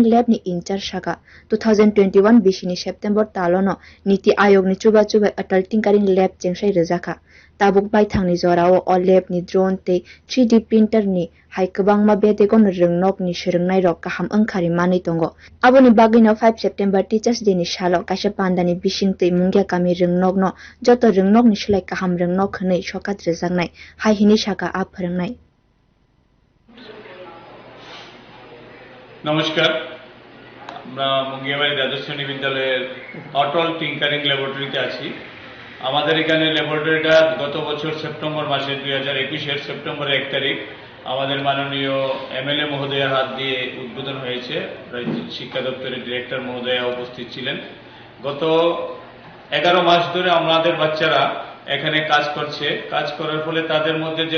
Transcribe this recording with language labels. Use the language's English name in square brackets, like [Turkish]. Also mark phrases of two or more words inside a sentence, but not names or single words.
[Kok Borok] lab ni incharge saka 2021 bishini September talono niti ayok ni chubai atal tinkering lab chengsai rejaka tabuk baithangni jorao o lab ni drone te [English] 3D printer [Kok Borok] ni haikabangma bedegon rengnok ni shrengnai rok kaham angkhari mani tongo aboni bagino 5 September [English] teachers day [Kok Borok] ni salo kaisa pandani bishing tei mungya kami rengnok no joto rengnok ni slai kaham rengnok khnei sokat rejaknai hai hini saka a phrangnai [Bangla] নমস্কার আমরা মুঙ্গিয়াবাড়ি দ্বাদশ শ্রেণী বিদ্যালয়ের অটল টিঙ্কারিং ল্যাবরেটরিতে আছি আমাদের এখানে ল্যাবরেটরিটা গত বছর সেপ্টেম্বর মাসে 2021 সেপ্টেম্বরের 1 তারিখ আমাদের মাননীয় এমএলএ মহোদয়ের হাত দিয়ে উদ্বোধন হয়েছে শিক্ষা দপ্তরের ডিরেক্টর মহোদয়া উপস্থিত ছিলেন গত 11 মাস ধরে আমাদের বাচ্চারা এখানে কাজ করছে কাজ করার ফলে তাদের মধ্যে যে